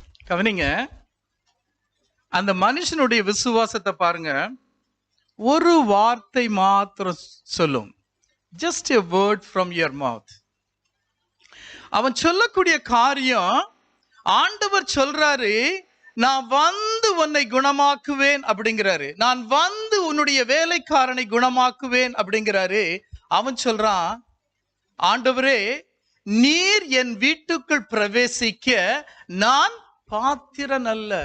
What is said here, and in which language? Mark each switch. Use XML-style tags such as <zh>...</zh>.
<ta>கவனிங்க, அந்த மனுஷனுடைய விசுவாசத்தை பாருங்க. ஒரு வார்த்தை மாத்திரம் சொல்லும்,</ta> <en>just a word from your mouth.</en> <ta>அவன் சொல்லக்கூடிய காரியம், ஆண்டவர் சொல்றாரு, நான் உன்னை குணமாக்குவேன் அப்படிங்கிறாரு. நான் உன்னுடைய வேலைக்காரனை குணமாக்குவேன் அப்படிங்கிறாரு. அவன் சொல்றான், ஆண்டவரே நீர் என் வீட்டுக்குள் பிரவேசிக்க நான் பாத்திரன் அல்ல.</ta>